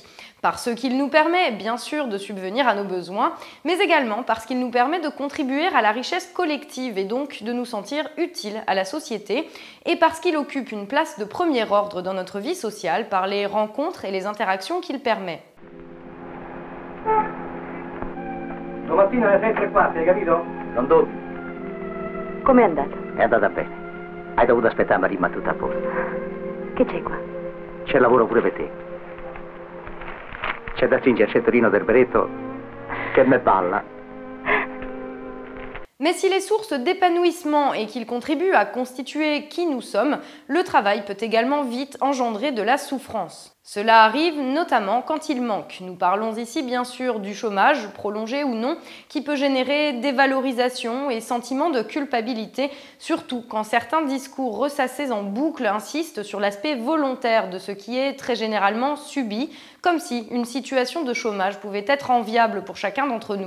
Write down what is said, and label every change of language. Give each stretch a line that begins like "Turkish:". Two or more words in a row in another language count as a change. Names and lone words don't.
French: Parce qu'il nous permet, bien sûr, de subvenir à nos besoins, mais également parce qu'il nous permet de contribuer à la richesse collective et donc de nous sentir utiles à la société, et parce qu'il occupe une place de premier ordre dans notre vie sociale par les rencontres et les interactions qu'il permet.
Italian: Domattina alle 6:15, hai capito? Non dubbi. Com'è andata? È andata bene. Hai dovuto aspettare, ma rimane tutto a posto. Che c'è qua? C'è lavoro pure per te. C'è da stringere il cinturino del berretto che me balla.
French: Mais s'il est source d'épanouissement et qu'il contribue à constituer qui nous sommes, le travail peut également vite engendrer de la souffrance. Cela arrive notamment quand il manque. Nous parlons ici bien sûr du chômage, prolongé ou non, qui peut générer dévalorisation et sentiment de culpabilité, surtout quand certains discours ressassés en boucle insistent sur l'aspect volontaire de ce qui est très généralement subi, comme si une situation de chômage pouvait être enviable pour chacun d'entre nous.